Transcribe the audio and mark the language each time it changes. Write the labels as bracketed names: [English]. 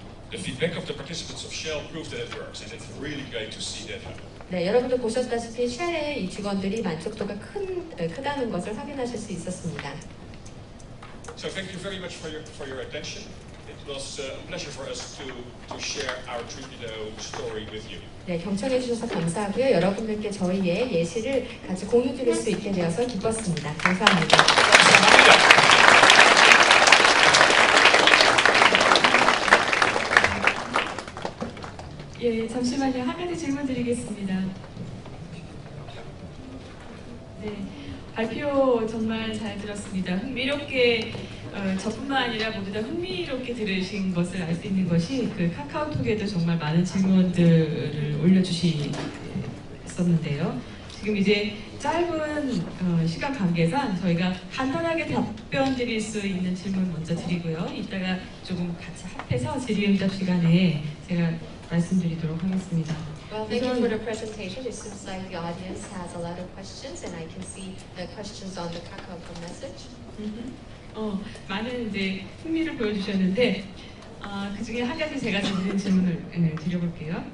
[English] The feedback of the participants of Shell proves that it works, and it's really great to see that happen. [Korean] 네, 여러분도 보셨다시피 쉘의 이 직원들이 만족도가 크다는 것을 확인하실 수 있었습니다. [English] So thank you very much for your attention. It was a pleasure for us to share our 트리피도 story with you. [Korean] 네, 경청해 주셔서 감사하고요. 여러분들께 저희의 예시를 같이 공유 드릴 수 있게 되어서 기뻤습니다. 감사합니다. 예, 잠시만요. 한 가지 질문 드리겠습니다. 네, 발표 정말 잘 들었습니다. 흥미롭게 저뿐만 아니라 모두 다 흥미롭게 들으신 것을 알 수 있는 것이 그 카카오톡에도 정말 많은 질문들을 올려주셨습니다. 있었는데요. 지금 이제 짧은 시간 관계상 저희가 간단하게 답변 드릴 수 있는 질문 먼저 드리고요. 이따가 조금 같이 합해서 질의응답 시간에 제가 말씀드리도록 하겠습니다. [English] Well, thank you for the presentation. It seems like the audience has a lot of questions, and I can see the questions on the Kakao message. [Korean] 많은 이제 흥미를 보여주셨는데 그 중에 한 가지 제가 드리는 질문을 드려볼게요.